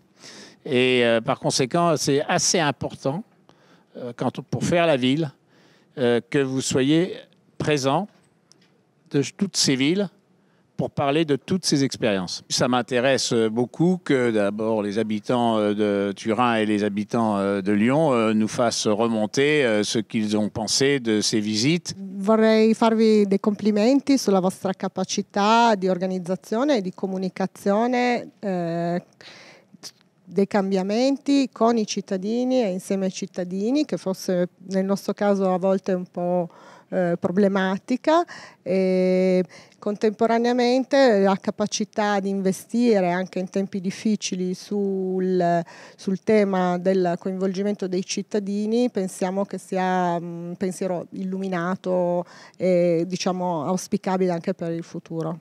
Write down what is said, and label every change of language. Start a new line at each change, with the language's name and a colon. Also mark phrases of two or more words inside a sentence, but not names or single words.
French: Et par conséquent, c'est assez important pour faire la ville que vous soyez présents de toutes ces villes pour parler de toutes ces expériences. Ça m'intéresse beaucoup que d'abord les habitants de Turin et les habitants de Lyon nous fassent remonter ce qu'ils ont pensé de ces visites.
Italian: Vorrei farvi dei complimenti sulla vostra capacità di organizzazione e di comunicazione dei cambiamenti con i cittadini e insieme ai cittadini, che forse nel nostro caso a volte è un po' problematica, e contemporaneamente la capacità di investire anche in tempi difficili sul tema del coinvolgimento dei cittadini, pensiamo che sia un pensiero illuminato e diciamo auspicabile anche per il futuro.